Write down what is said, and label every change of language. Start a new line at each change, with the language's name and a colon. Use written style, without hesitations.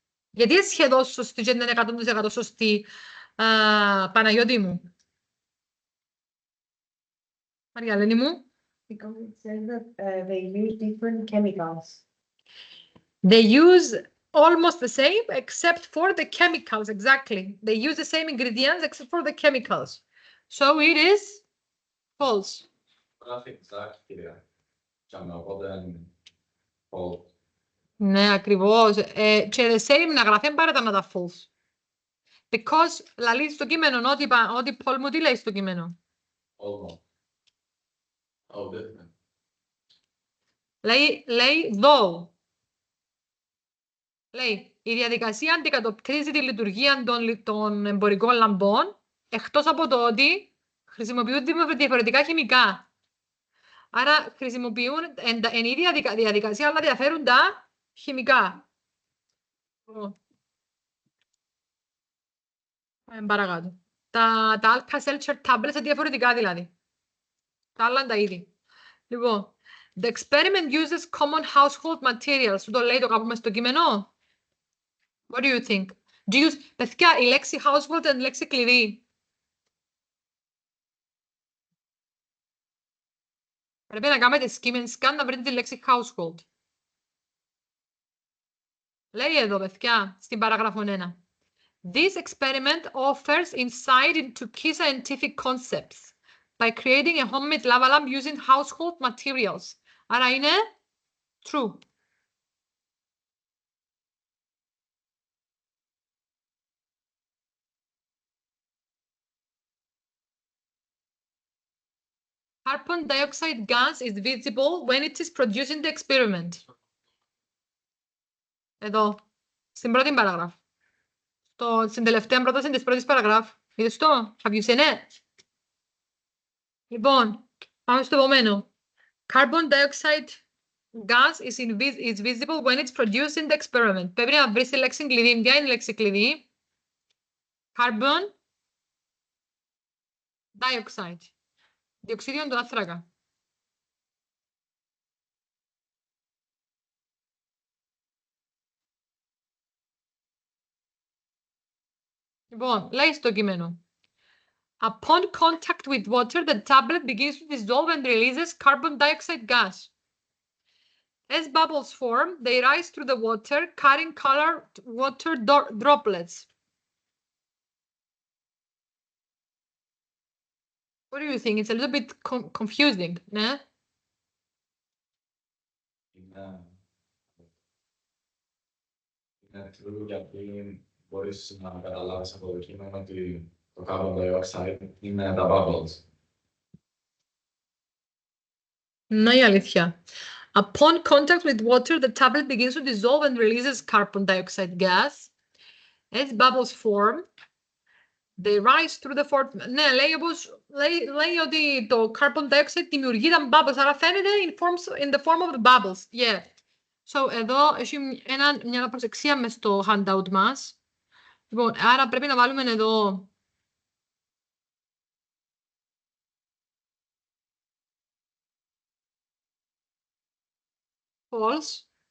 Greek: Γιατί είναι σχεδόν σωστή και δεν είναι 100% σωστή, Παναγιώτη μου? Μαριαλένη μου.
English: Because it says that they use different chemicals. They use almost the same except for the chemicals, exactly. They use the same ingredients except for the chemicals. So it is false.
Greek: Γράφει exact, κυρία. Οπότε είναι false. Ναι, ακριβώς. Και
English: the same
Greek: να γράφει παρά τα false. Because λέει στο κείμενο, ότι Πολ μου τι λέει στο κείμενο?
English: Almost. Oh, different.
Greek: Λέει though. Λέει, η διαδικασία αντικατοπτρίζει τη λειτουργία των εμπορικών λαμπών, εκτός από το ότι χρησιμοποιούν διαφορετικά χημικά. Άρα χρησιμοποιούν εν ίδια διαδικασία, αλλά διαφέρουν τα χημικά. Παρακάτω. Τα Alka-Seltzer tablets είναι διαφορετικά δηλαδή. Τα άλλα είναι τα ίδια.
English: Λοιπόν, the experiment uses common household materials.
Greek: Σου το λέει το κάπου μες στο κείμενο?
English: What do you think? Do you use...
Greek: Παιδιά, η λέξη household είναι λέξη κλειδί. Πρέπει να κάνετε
English: skim and scan
Greek: να βρείτε τη λέξη household. Λέει εδώ, παιδιά, στην παράγραφο 1.
English: This experiment offers insight into key scientific concepts. by creating a homemade lava lamp using household materials.
Greek: Άρα είναι true.
English: Carbon dioxide gas is visible when it is produced in the experiment.
Greek: Εδώ, στην πρώτη παράγραφο. Στην τελευταία πρόταση της πρώτης παραγράφου. Είδες το?
English: Have you seen it?
Greek: Λοιπόν, πάμε στο επόμενο.
English: Carbon dioxide gas is visible when it's produced in the experiment.
Greek: Πρέπει να βρεις τη λέξη κλειδί. Ποια είναι η λέξη κλειδί? Carbon dioxide. Διοξίδιο του άνθρακα. Λοιπόν, λέει στο κείμενο.
English: Upon contact with water, the tablet begins to dissolve and releases carbon dioxide gas. As bubbles form, they rise through the water, carrying colored water droplets. What do you think? It's a little bit confusing, ναι?
Greek: Είναι true γιατί μπορείς να καταλάβεις από το κείμενο ότι το carbon dioxide είναι τα bubbles. Ναι, η αλήθεια.
English: Upon contact with water, the tablet begins to dissolve and releases carbon dioxide gas. As bubbles form, they rise through the form.
Greek: Ναι, λέει ότι το carbon dioxide δημιουργεί τα bubbles, άρα φαίνεται
English: in the form of the bubbles. Yeah.
Greek: So, εδώ έχει μια προσεξία μες στο handout μας. Λοιπόν, άρα πρέπει να βάλουμε εδώ false.